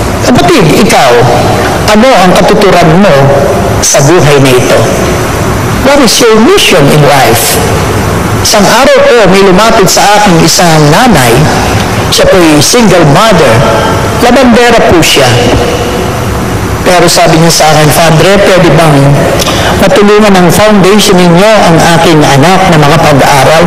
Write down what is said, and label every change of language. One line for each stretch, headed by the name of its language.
Filipino: Kapatid, ikaw, ano ang katuturan mo sa buhay na ito?
English: What is your mission in life?
Filipino: Isang araw po, may lumapit sa akin isang nanay. Siya po ay single mother. Labandera po siya. Pero sabi niya sa akin, Padre, pwede bang matulungan ng foundation ninyo ang aking anak na makapag-aaral?